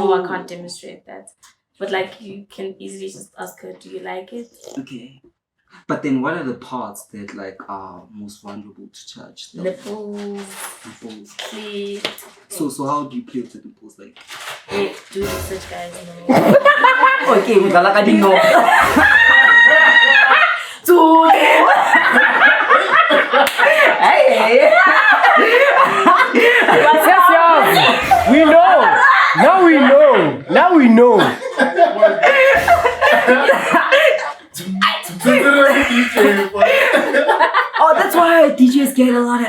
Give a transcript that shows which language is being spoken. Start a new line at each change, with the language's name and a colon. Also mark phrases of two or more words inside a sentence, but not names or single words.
English: No, I can't demonstrate that. But like you can easily just ask her, do you like it? Okay. But then what are the parts that like are most vulnerable to touch? The Nipples, nipples. clit. So how do you play with the nipples? Like Wait, do research, guys. No.
Cebuano: okay, mudala ka ding no. Hey.
English: Yes. We know. Now we know. Oh, that's why DJs get a lot of